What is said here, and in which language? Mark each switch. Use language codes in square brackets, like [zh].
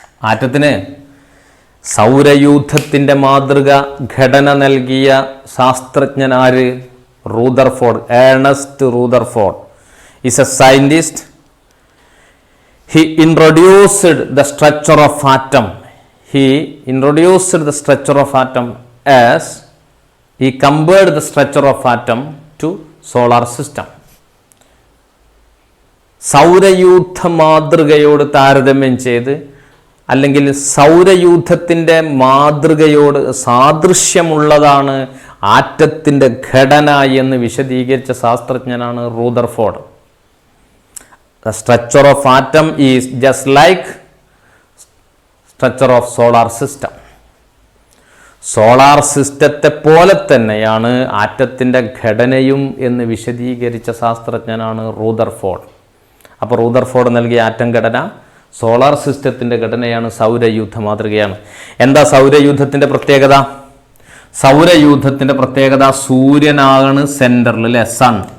[ml] ആറ്റത്തിന് സൗരയൂഥത്തിൻ്റെ മാതൃക ഘടന നൽകിയ ശാസ്ത്രജ്ഞനാര്? [en] Rutherford, Ernest Rutherford is a scientist. He introduced the structure of atom. He introduced the structure of atom as he compared the structure of atom to solar system. [ml] സൗരയൂഥ മാതൃകയോട് താരതമ്യം ചെയ്ത്, അല്ലെങ്കിൽ സൗരയൂഥത്തിൻ്റെ മാതൃകയോട് സാദൃശ്യമുള്ളതാണ് ആറ്റത്തിൻ്റെ ഘടന എന്ന് വിശദീകരിച്ച ശാസ്ത്രജ്ഞനാണ് Rutherford. [en] The structure of atom is just like structure of solar system. [ml] Solar സിസ്റ്റത്തെ പോലെ തന്നെയാണ് ആറ്റത്തിൻ്റെ ഘടനയും എന്ന് വിശദീകരിച്ച ശാസ്ത്രജ്ഞനാണ് റൂദർഫോർഡ്. അപ്പോൾ റൂദർഫോർഡ് നൽകിയ ആറ്റം ഘടന സോളാർ സിസ്റ്റത്തിൻ്റെ ഘടനയാണ്, സൗരയൂഥ മാതൃകയാണ്. എന്താ സൗരയൂഥത്തിൻ്റെ പ്രത്യേകത? സൗരയൂഥത്തിൻ്റെ പ്രത്യേകത സൂര്യനാണ് സെൻറ്ററിൽ, അല്ലേ, സൺ.